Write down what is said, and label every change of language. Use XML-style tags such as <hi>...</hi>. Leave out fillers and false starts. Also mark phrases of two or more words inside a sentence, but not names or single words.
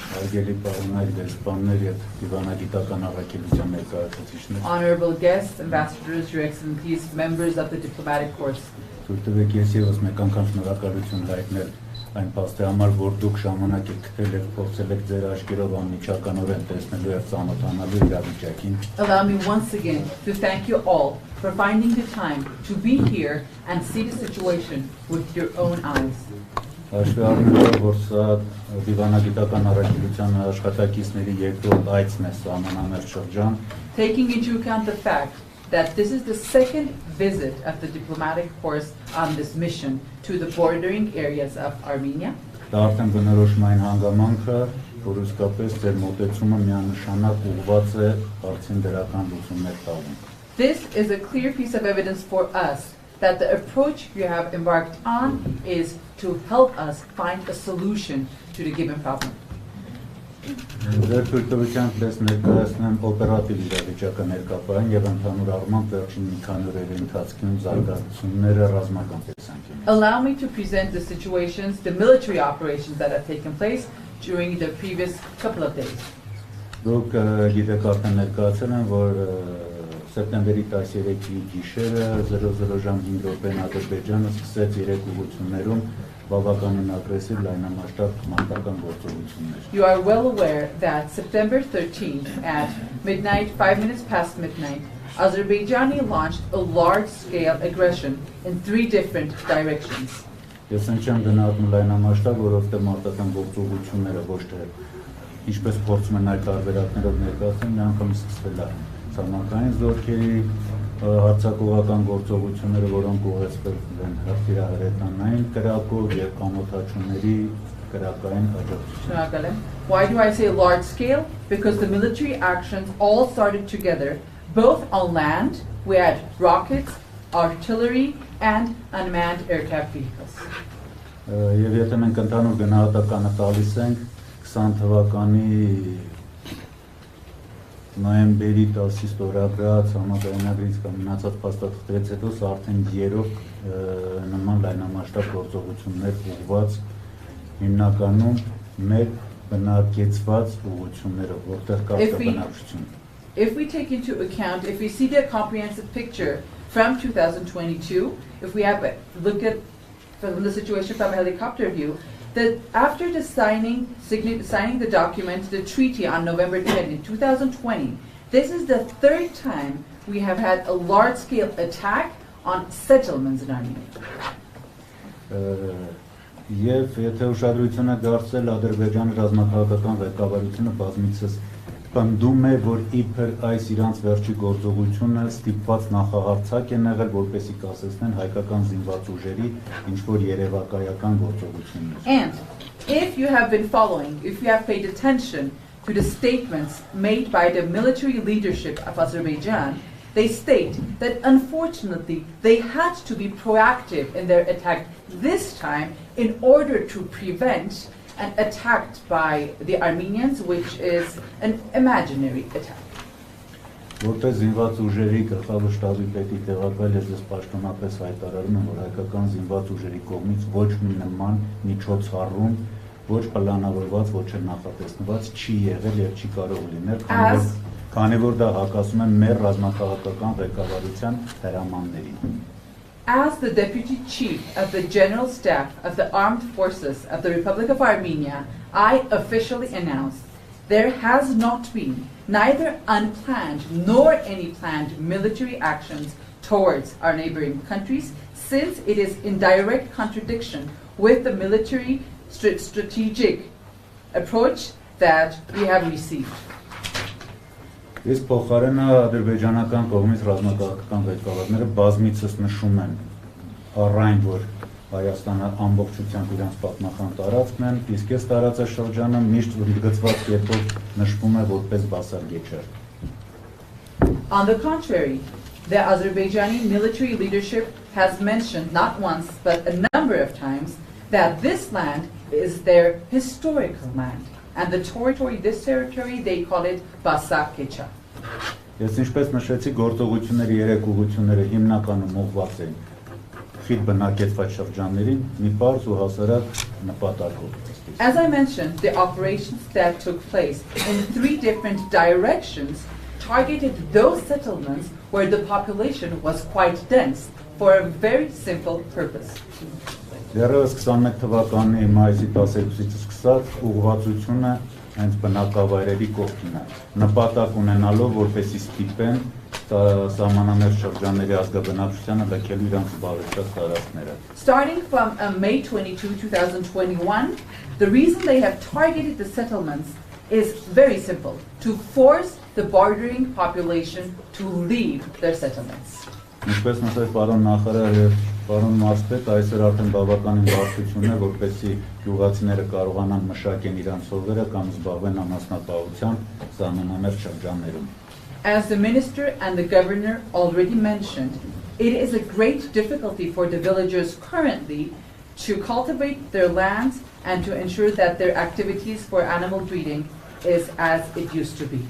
<en>Honorable guests, ambassadors, your excellencies, members of the diplomatic corps.</en> <hy>Այն փաստի համար, որ դուք ժամանակ եք գտել եւ փորձել եք ձեր աչքերով անմիջականորեն տեսնելու եւ ծանոթանալու իրավիճակին։</hy> <en>Allow me once again to thank you all for finding the time to be here and see the situation with your own eyes.</en> <hy>Հաշվի առնելով, որ սա դիվանագիտական առաքելության աշխատակիցների երկրորդ այցն է սահմանամերձ շրջան,</hy> <en>taking into account the fact that this is the second visit of the diplomatic force on this mission to the bordering areas of Armenia.</en> <hy>Դա արդեն բնորոշում այն հանգամանքը, որ իսկապես ձեր մոտեցումը միանշանակ ուղղված է հարցին դրական լուծումներ տալու։</hy> <en>This is a clear piece of evidence for us that the approach you have embarked on is to help us find a solution to the given problem.</en> <hy>Ձեր թույլտվությամբ ես ներկայացնեմ օպերատիվ իրավիճակը ներկայացնեմ եւ ընդհանուր առմամբ վերջին մի քանի օրերի ընթացքում զարգացումները ռազմական տեսանկյունից.</hy> <en>Allow me to present the situations, the military operations that have taken place during the previous couple of days.</en> <hy>Դուք գիտեք արդեն ներկայացել են, որ սեպտեմբերի 13-ի գիշերը 00 ժամ 5 րոպեն Ադրբեջանը սկսեց 3 ուղղություններում բավականին ագրեսիվ լայնամասշտաբ մարտական գործողություններ։</hy> <en>You are well aware that September 13th at midnight, 5 minutes past midnight, Azerbaijan launched a large-scale aggression in 3 different directions.</en> <hy>Ես ընչեմ գնահատում լայնամասշտաբ, որովհետև մարտական գործողությունները ոչ թե ինչպես փորձում են այդ տարբերակներով ներկայացնել, մի անգամ սկսվել է ցամաքային զորքերի հարձակողական գործողությունները, որոնք ուղեկցվել են հրթիռահրետանային կրակով եւ կանոթաչուների կրակային աջակցությամբ.</hy> <en>Why do I say large scale? Because the military actions all started together, both on land, we had rockets, artillery, and unmanned aircraft vehicles.</en> <hy>Եվ եթե մենք ընդհանուր գնահատականը տալիս ենք 20 թվականի նոյեմբերի 10-ի ստորագրած համաձայնագրից կամ մնացած փաստաթղթերից հետո սա արդեն երրորդ նման լայնամասշտաբ գործողություններ ուղղված հիմնականում մեր բնակեցված ուղղություններով, որտեղ կա բնակչություն.</hy> <en>If we take into account, if we see the comprehensive picture from 2022, if we have a look at from the situation from a helicopter view, that after the signing the document, the treaty on November 10 in 2020, this is the 3rd time we have had a large-scale attack on settlements in Armenia.</en> <hy>Եվ եթե ուշադրությունը դարձել Ադրբեջանի ռազմաքաղաքական ղեկավարությունը բազմիցս պնդում է, որ իբր այս իրանց վերջի գործողությունը ստիպված նախահարցակ են եղել, որպեսզի կասեցնեն հայկական զինված ուժերի ինչ-որ երևակայական գործողություններ.</hy> <en>And if you have been following, if you have paid attention to the statements made by the military leadership of Azerbaijan, they state that unfortunately they had to be proactive in their attack this time in order to prevent and attacked by the Armenians, which is an imaginary attack.</en> <hy>Որպես զինված ուժերի գլխավոր շտաբի պետի տեղակալ ես պաշտոնապես հայտարարում եմ, որ հայկական զինված ուժերի կողմից ոչ մի նման միջոցառում, ոչ պլանավորված, ոչ էլ նախատեսված չի եղել եւ չի կարող լինել, քանի որ դա հակասում է մեր ռազմաքաղաքական ղեկավարության հրամաններին.</hy> <en>As the Deputy Chief of the General Staff of the Armed Forces of the Republic of Armenia, I officially announce there has not been neither unplanned nor any planned military actions towards our neighboring countries, since it is in direct contradiction with the military strategic approach that we have received.</en> <hy>Ես փոխարենը ադրբեջանական կողմից ռազմաքաղաքական ղեկավարները բազմիցս նշում են առայն, որ Հայաստանը ամբողջությամբ իրանց պատմական տարածքն են, իսկ այս տարածաշրջանը միշտ ընդգծված կերպով նշվում է որպես բասարգեչար.</hy> <en>On the contrary, the Azerbaijani military leadership has mentioned not once but a number of times that this land is their historical land. And the territory, this territory, they call it Basakhecha.</en> <hy>Ես ինչպես նշեցի, գործողությունների երեք ուղղությունները հիմնականում ուղղված են խիտ բնակեցված շրջաններին մի պարզ ու հասարակ նպատակով։</hy> <en>As I mentioned, the operations that took place in 3 different directions targeted those settlements where the population was quite dense for a very simple purpose.</en> <hy>Դեռևս 21 թվականի մայիսի 12-ից սկսած ուղղվածությունը հենց բնակավայրերի կողքին է, նպատակ ունենալով որպեսզի ստիպեն սահմանամերձ շրջանների ազգաբնակչությանը լքելու իրենց զբաղեցրած տարածքները։</hy> <en>Starting from May 22, 2021, the reason they have targeted the settlements is very simple, to force the bordering population to leave their settlements.</en> <hy>Ինչպես նշեց պարոն նախարար եւ պարոն մարզպետ, այսօր արդեն բավականին բարդություն է, որպեսզի գյուղացիները կարողանան մշակեն իրենց հողերը կամ զբաղվեն անասնապահությամբ սահմանամերձ շրջաններում։</hy> <en>As the minister and the governor already mentioned, it is a great difficulty for the villagers currently to cultivate their lands and to ensure that their activities for animal breeding is as it used to be.</en>